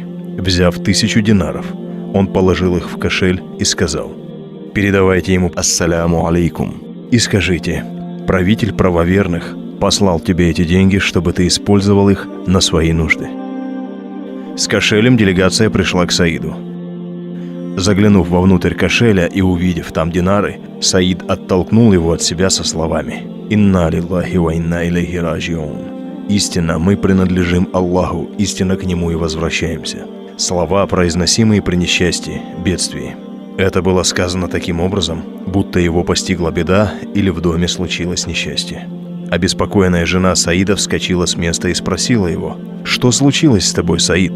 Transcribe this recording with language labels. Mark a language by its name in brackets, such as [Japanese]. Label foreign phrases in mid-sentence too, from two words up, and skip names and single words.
[Russian] Взяв 1000 динаров, он положил их в кошель и сказал: «Передавайте ему [Arabic] السلام عليكم [Russian] и скажите: правитель правоверных послал тебе эти деньги, чтобы ты использовал их на свои нужды». С кошелем делегация пришла к Саиду. Заглянув вовнутрь кошеля и увидев там динары, Саид оттолкнул его от себя со словами: [Arabic] «إنا لله وإنا إليه راجعون». [Russian] «Истинно мы принадлежим Аллаху, истинно к Нему и возвращаемся». Слова, произносимые при несчастье, бедствии. Это было сказано таким образом, будто его постигла беда или в доме случилось несчастье. Обеспокоенная жена Саида вскочила с места и спросила его: «Что случилось с тобой, Саид?